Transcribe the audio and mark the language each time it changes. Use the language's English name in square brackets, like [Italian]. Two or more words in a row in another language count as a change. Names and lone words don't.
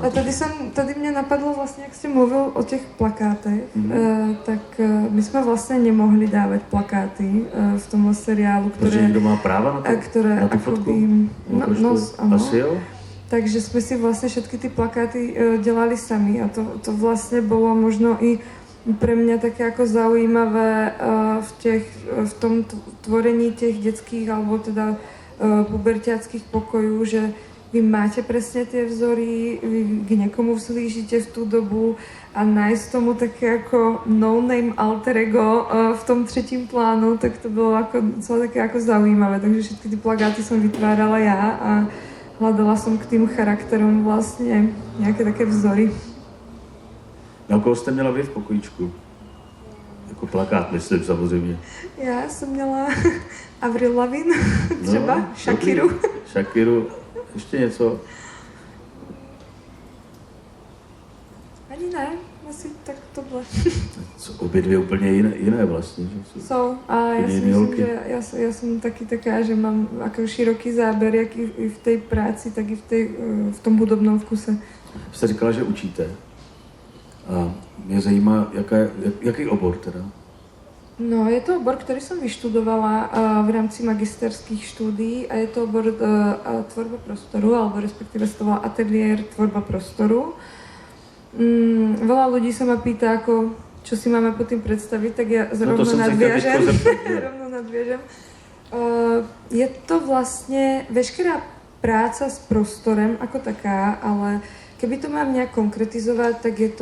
[Czech] A tady mě napadlo vlastně, jak jste mluvil o těch plakátech, tak my jsme vlastně nemohli dávat plakáty v tomhle seriálu, které... Protože někdo má práva na to? Na tu fotku? Ano. Asi jo? Takže [Slovak] jsme si vlastně všetky ty plakáty dělali sami a to vlastně bylo možno i pre mňa také jako zaujímavé v tom tvorení těch dětských alebo teda puberťáckých pokojů, že vy máte presne tie vzory, vy k někomu vzhlížíte v tú dobu a nájsť tomu také ako [English] no-name alter ego [Slovak] v tom třetím plánu, tak to bylo jako docela také jako zaujímavé. Takže všetky ty plakáty som vytvárala ja a hľadala som k tým charakterom vlastne nejaké také vzory. [Czech] Na koho jste měla vy v pokojíčku? Jako plakát, myslím, samozřejmě. Já jsem měla Avril Lavigne, třeba Shakiru. Shakiru. Ještě něco? Ani ne, asi tak to bylo. Obě dvě úplně jiné vlastně. Že jsou. A já si myslím, že já jsem taky taká, že mám jako široký záběr, jak i v té práci, tak i [Slovak] v tom hudobnom vkuse. [Czech] Jste říkala, že učíte. A mě zajímá, jaký obor teda? No, je to obor, který jsem vyštudovala v rámci magisterských štúdií a je to obor tvorba prostoru, alebo respektíve se to volá ateliér tvorba prostoru. [Slovak] Veľa ľudí sa ma pýta, ako, čo si máme pod tým predstaviť, tak ja rovno nadviežem. Je to vlastne veškerá práca s prostorem ako taká, ale keby to mám nejak konkretizovať, tak je